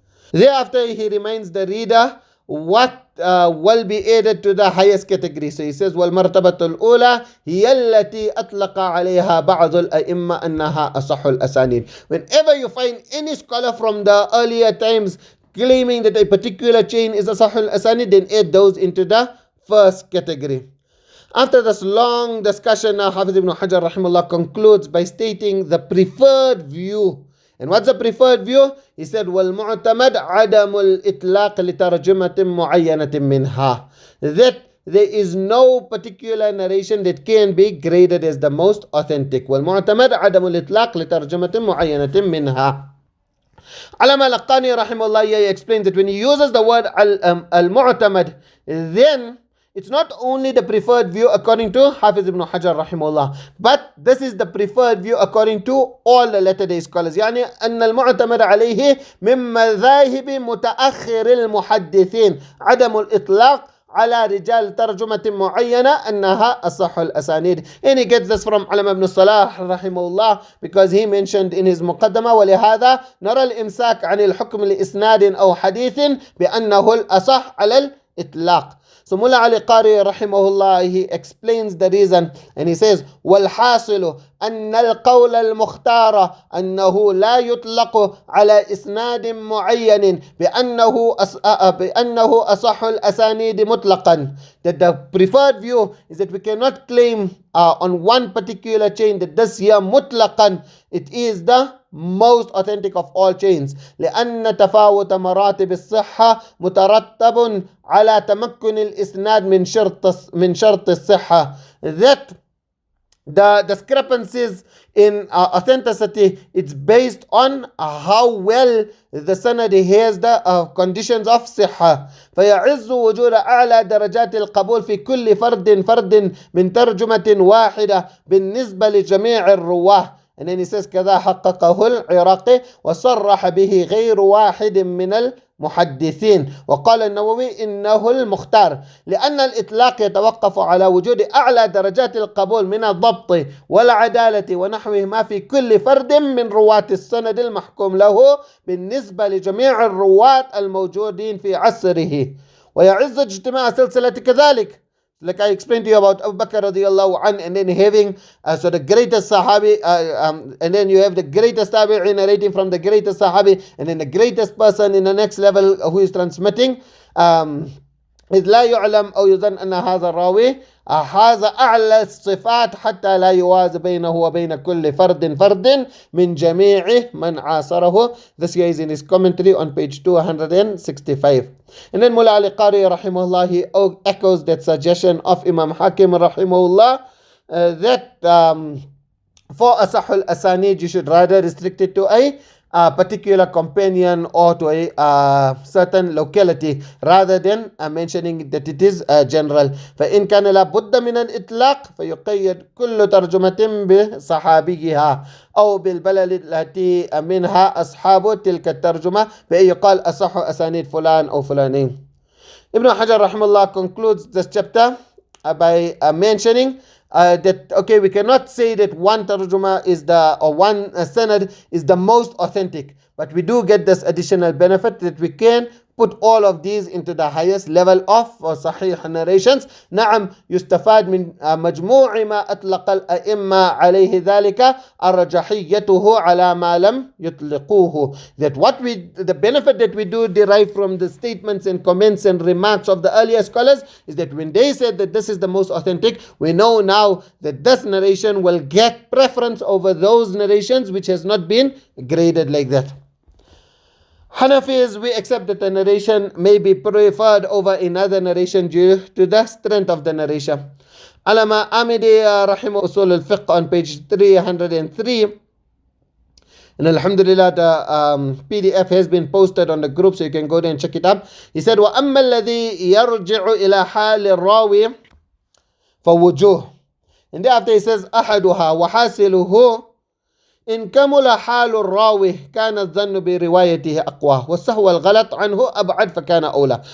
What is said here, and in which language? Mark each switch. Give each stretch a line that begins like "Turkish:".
English: Thereafter he reminds the reader what will be added to the highest category. So he says
Arabic: وَالْمَرْتَبَةُ الْأُولَى هِيَ الَّتِي أَطْلَقَ عَلَيْهَا بَعْضُ الْأَئِمَّةِ أَنَّهَا أَصَحُّ الْأَسَانِيدِ.
English: Whenever you find any scholar from the earlier times claiming that a particular chain is Asahul Asanid, then add those into the first category. After this long discussion, now Hafiz ibn Hajar rahimahullah concludes by stating the preferred view. And what's the preferred view? He said,
Arabic: وَالْمُعْتَمَدْ عَدَمُ الْإِطْلَاقِ لِتَرْجُمَةٍ مُعَيَّنَةٍ مِنْهَا.
English: That there is no particular narration that can be graded as the most authentic.
Arabic: وَالْمُعْتَمَدْ عَدَمُ الْإِطْلَاقِ لِتَرْجُمَةٍ مُعَيَّنَةٍ مِنْهَا.
English: Alama al-Laqani rahimahullah, he explains that when he uses the word al-mu'tamad, then it's not only the preferred view according to Hafiz ibn Hajar rahimahullah, but this is the preferred view according to all the latter-day scholars.
Arabic: يعني أن المعتمد عليه من مذاهب متأخر المحدثين عدم الإطلاق على رجال ترجمة معينة أنها أصح الأسانيد.
English: And he gets this from Alam ibn Salah rahimahullah, because he mentioned in his muqaddama
Arabic: ولهذا نرى الإمساك عن الحكم لإسناد أو حديث بأنه الأصح على الإطلاق.
English: So Mullah Ali Qari rahimahullah, he explains the reason, and he says
Arabic: والحاصل أن القول المختار أنه لا يطلق على إسناد معين بأنه أصح الأسانيد مطلقا.
English: That the preferred view is that we cannot claim on one particular chain that this here mutlaqan, it is the most authentic of all chains.
Arabic: لأن تفاوت مراتب الصحة مترتب على تمكن الإسناد من شرط الصحة.
English: That the discrepancies in authenticity, it's based on how well the sanad has the conditions of صحة.
Arabic: فيعز وجود أعلى درجات القبول في كل فرد من ترجمة واحدة بالنسبة لجميع الرواه.
English: And then he says
Arabic: كذا حققه العراقي وصرح به غير واحد من المحدثين. وقال النووي إنه المختار لأن الإطلاق يتوقف على وجود أعلى درجات القبول من الضبط والعدالة ونحوهما في كل فرد من رواة السند المحكوم له بالنسبة لجميع الرواة الموجودين في عصره. ويعز اجتماع سلسلة كذلك.
English: Like I explained to you about Abu Bakr radiallahu anh, and then having so the greatest Sahabi, and then you have the greatest Tabi'i narrating from the greatest Sahabi, and then the greatest person in the next level who is transmitting.
Arabic: إذ لا يعلم أو يظن أن هذا الراوي هذا أعلى الصفات حتى لا يوازي بينه وبين كل فرد من جميع من عاصره.
English: This guy is in his commentary on page 265. And then Mullah Ali Qari rahimahullah, he echoes that suggestion of Imam Hakim rahimahullah, that for Asahul Asanid you should rather restrict it to a particular companion or to a certain locality rather than mentioning that it is general.
Arabic: فإن كان لابد من الإطلاق فيقيد كل ترجمة بصحابيها أو بالبلد التي منها أصحاب تلك الترجمة فإن يقال أصح أسانيد فلان أو فلانين.
English: Ibn Hajar rahimahullah concludes this chapter by mentioning that okay, we cannot say that one tarjuma is one sanad is the most authentic, but we do get this additional benefit that we can put all of these into the highest level of صحيح narrations.
Arabic: نعم يستفاد من مجموع ما أطلق الأئمة عليه ذلك الرجحيته على ما لم يطلقوه.
English: That the benefit that we do derive from the statements and comments and remarks of the earlier scholars is that when they said that this is the most authentic, we know now that this narration will get preference over those narrations which has not been graded like that. Hanafis, we accept that the narration may be preferred over another narration due to the strength of the narration. Alama Amidi Rahimah Usul al-Fiqh on page 303. And alhamdulillah, the PDF has been posted on the group, so you can go there and check it out. He said,
Arabic: وَأَمَّا الَّذِي يَرْجِعُ إِلَى حَالِ الرَّاوِي فَوُجُوهُ.
English: And thereafter he says,
Arabic: أَحَدُهَا وَحَاسِلُهُ إن كمل حال الراوي كان الظن بروايته أقوى والسهو والغلط عنه أبعد فكان أولى.